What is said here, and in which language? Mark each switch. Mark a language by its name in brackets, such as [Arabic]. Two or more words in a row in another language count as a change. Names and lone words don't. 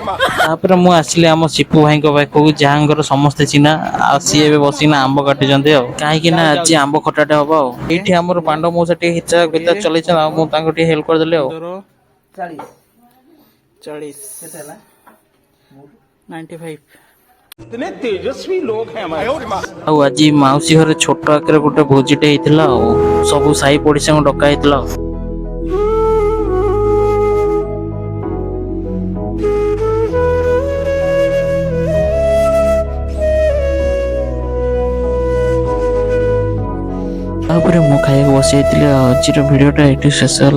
[Odia] ତାପରେ ମୁଁ ଆସିଲି ଆମ ସିପୁ ଭାଇଙ୍କ ପାଖକୁ ଯାହାଙ୍କର ସମସ୍ତେ ଚିହ୍ନା। ଆଉ ସିଏ ଏବେ ବସିକିନା ଆମ୍ବ କାଟୁଛନ୍ତି ଆଉ କାହିଁକି ନା ଆଜି ଆମ୍ବ ଖଟାଟେ ହବ ଆଉ। ଏଇଠି ଆମର ପାଣ୍ଡବ ମଉସା ଟିକେ ହିସାବ କିତାବ ଚଲେଇଛନ୍ତି ଆଉ ମୁଁ ତାଙ୍କୁ ଟିକେ ହେଲ୍ପ କରିଦେଲି ଆଉ। 40 କେତେ ହେଲା 95। [Hindi] इतने तेजस्वी लोग हैं हमारे। [Odia] ଆଉ ଆଜି ମାଉସୀ ଘରେ ଛୋଟ ଆକାରରେ ଗୋଟେ ଭୋଜିଟେ ହେଇଥିଲା ଆଉ ସବୁ ସାହି ପଡିଶାଙ୍କୁ ଡକା ହେଇଥିଲା ଆଉ। ତାପରେ ମୁଁ ଖାଇବାକୁ ବସିଯାଇଥିଲି ଆଉ ଆଜିର ଭିଡ଼ିଓଟା ଏଇଠି ଶେଷ ହେଲା।